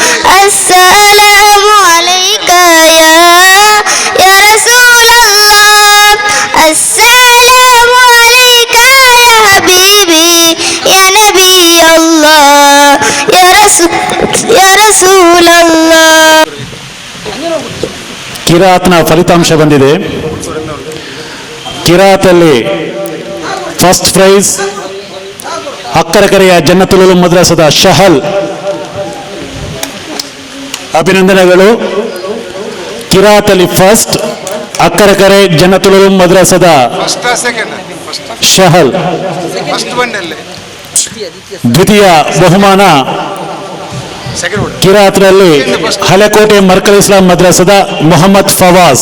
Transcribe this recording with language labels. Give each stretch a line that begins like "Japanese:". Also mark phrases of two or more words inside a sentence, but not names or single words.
Arabic: السلام عليك يا رسول الله السلام عليك يا حبيبي يا نبي الله يا رسول الله.
Kannada: ಕಿರಾತ್ನ ಫಲಿತಾಂಶ ಬಂದಿದೆ. ಕಿರಾತಲ್ಲಿ
English: first prize
Kannada: ಅಕ್ಕರಕೆರೆಯ ಜನ್ನತುಲ್ ಉಲೂಮ್ ಮದ್ರಸದ ಶಹಲ್, ಅಭಿನಂದನೆಗಳು. ಕಿರಾತಲ್ಲಿ ಫಸ್ಟ್ ಅಕ್ಕರಕರೆ ಜನ್ನತುಲ್ ಮದ್ರಸದ ಶಹಲ್ ದ್ವಿತೀಯ ಬಹುಮಾನ ಕಿರಾತ್ನಲ್ಲಿ ಹಳೆಕೋಟೆ ಮರ್ಕಲ್ ಇಸ್ಲಾಂ ಮದ್ರಸದ ಮೊಹಮ್ಮದ್ ಫವಾಸ್.